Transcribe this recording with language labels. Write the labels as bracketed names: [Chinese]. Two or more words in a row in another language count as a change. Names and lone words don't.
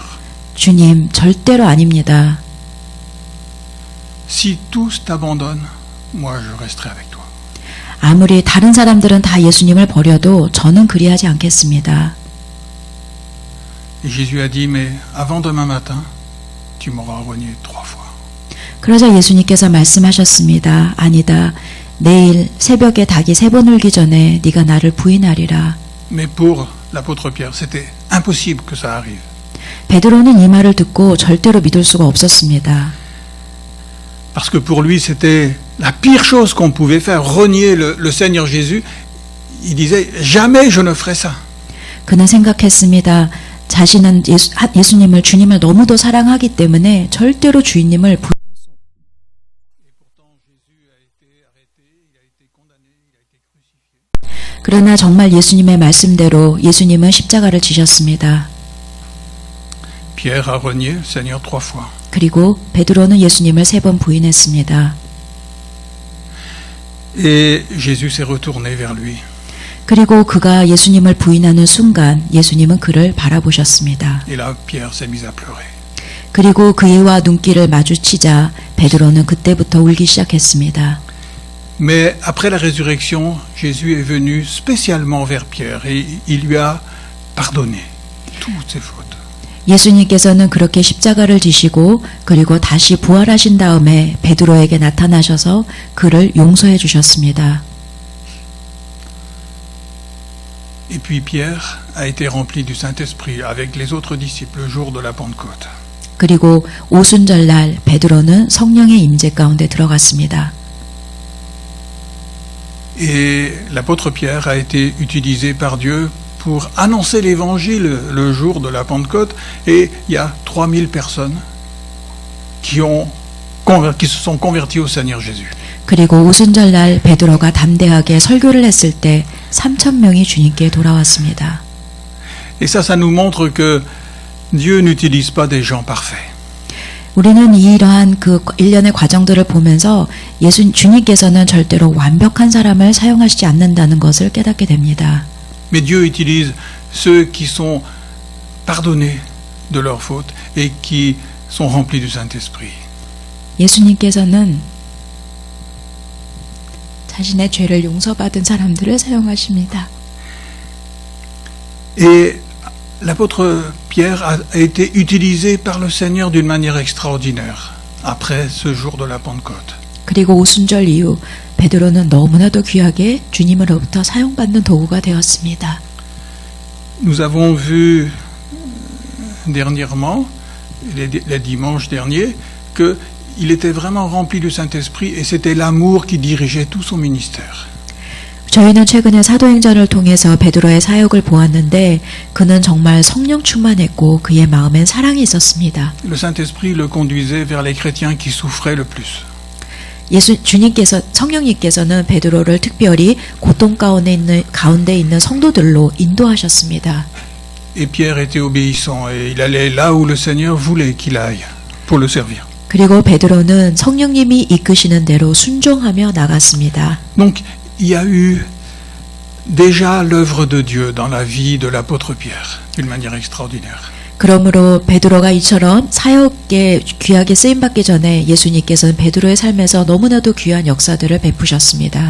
[Korean] 주님, 절대로 아닙니다. [French] Si tous t'abandonnent, moi je resterai avec toi. [Korean] 아무리 다른 사람들은 다 예수님을 버려도 저는 그리하지 않겠습니다. [French] Et Jésus a dit, mais avant demain matin, tu m'auras renié 3 fois. [Korean] 그러자 예수님께서 말씀하셨습니다. 아니다. 내일 새벽에 닭이 3번 울기 전에 네가 나를 부인하리라. [French] Mais pour l'apôtre Pierre, c'était impossible que ça arrive. [Korean] 베드로는 이 말을 듣고 절대로 믿을 수가 없었습니다. [French] Parce que pour lui, c'était la pire chose qu'on pouvait faire, renier le Seigneur Jésus. Il disait, jamais je ne ferai ça. [Korean] 그는 생각했습니다. 자신은 예수님을, 주님을 너무도 사랑하기 때문에 절대로 주인님을 부인할 수 없다. 그러나 정말 예수님의 말씀대로 예수님은 십자가를 지셨습니다. [French] Pierre a renié le Seigneur 3 fois. [Korean] 그리고 베드로는 예수님을 3번 부인했습니다. [French] Et Jésus s'est retourné vers lui. [Korean] 그리고 그가 예수님을 부인하는 순간 예수님은 그를 바라보셨습니다. [French] Et là, Pierre s'est mis à pleurer. [Korean] 그리고 그와 눈길을 마주치자 베드로는 그때부터 울기 시작했습니다. [French] Mais après la résurrection, Jésus est venu spécialement vers Pierre et il lui a pardonné toutes ses fautes. [Korean] 예수님께서는 그렇게 십자가를 지시고 그리고 다시 부활하신 다음에 베드로에게 나타나셔서 그를 용서해 주셨습니다. [French] Et puis Pierre a été rempli du Saint-Esprit avec les autres disciples le jour de la Pentecôte. [Korean] 그리고 오순절날 베드로는 성령의 임재 가운데 들어갔습니다. [French] Et l'apôtre Pierre a été utilisé par Dieu pour annoncer l'évangile le jour de la Pentecôte, et il y a 3000 personnes qui se sont converties au Seigneur Jésus. [Korean] 그리고 오순절날 베드로가 담대하게 설교를 했을 때 3,000명이 주님께 돌아왔습니다. [French] Et ça nous montre que Dieu n'utilise pas des gens parfaits. [Korean] 우리는 이러한 그 일련의 과정들을 보면서 주님께서는 절대로 완벽한 사람을 사용하시지 않는다는 것을 깨닫게 됩니다. [French] Mais Dieu utilise ceux qui sont pardonnés de leurs fautes et qui sont remplis du Saint-Esprit. [Korean] 예수님께서는 자신의 죄를 용서받은 사람들을 사용하십니다. [French] Et l'apôtre Pierre a été utilisé par le Seigneur d'une manière extraordinaire après ce jour de la Pentecôte. [Korean] 그리고 오순절 이후 베드로는 너무나도 귀하게 주님으로부터 사용받는 도구가 되었습니다. [French] Nous avons vu dernièrement, les dimanches derniers, qu'il était vraiment rempli du Saint-Esprit et c'était l'amour qui dirigeait tout son ministère. [Korean] 저희는 최근에 사도행전을 통해서 베드로의 사역을 보았는데 그는 정말 성령 충만했고 그의 마음엔 사랑이 있었습니다. [French] Le Saint-Esprit le conduisait vers les chrétiens qui souffraient le plus. [Korean] 성령님께서는 베드로를 특별히 고통 가운데 있는 성도들로 인도하셨습니다. [French] Et Pierre était obéissant et il allait là où le Seigneur voulait qu'il aille pour le servir. [Korean] 그리고 베드로는 성령님이 이끄시는 대로 순종하며 나갔습니다. [French] Donc il y a eu déjà l'œuvre de Dieu dans la vie de l'apôtre Pierre d'une manière extraordinaire. [Korean] 그러므로 베드로가 이처럼 사역에 귀하게 쓰임받기 전에 예수님께서는 베드로의 삶에서 너무나도 귀한 역사들을 베푸셨습니다.